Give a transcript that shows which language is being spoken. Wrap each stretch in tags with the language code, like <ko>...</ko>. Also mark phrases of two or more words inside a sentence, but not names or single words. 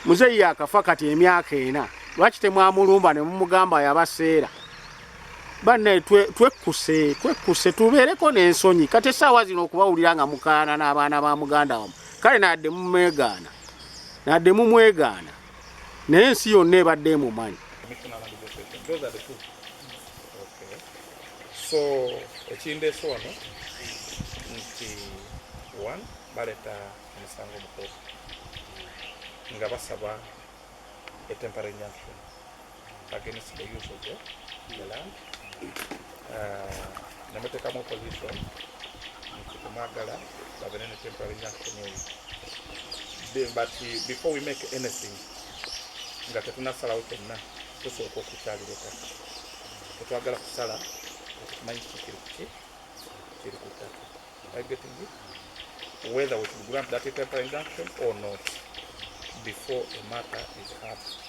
<lg>Muzeeyi yakafa kati emyaka ena. Lwaki temwamulumba ne mumugamba yabaseera? Bannaye twe-, twekkuse, twekkuse, tubeereko n'ensonyi. Kati essaawa zino okubawulira nga mukaana n'abaana ba muganda wammwe. Kale nadde mumwegaana. Nadde mumwegaana. Naye ensi yonna ebadde emumanyi.</lg> <en>Those are the two. Okay. So,</en> <lg>ekindeese wano nti, one, baleta omusango mu kkooti nga basaba</lg> <en>a temporary injunction against the use of the, the land.</en> <lg>Uh, ne muteekamu opposition nti temwagala babeere ne</lg> <en>temporary injunction</en> <lg>eyo.</lg> <en>Then, but, uh, before we make anything,</en> <lg>nga tetunnasalawo kyonna, tusooka okukyalira ettaka. Tetwagala kusala, nga tetumanyi kiki kiri ku ki, kiri ku ttaka.</lg> <en>Are you getting it? Whether we should grant that temporary injunction or not, before a matter is heard.</en>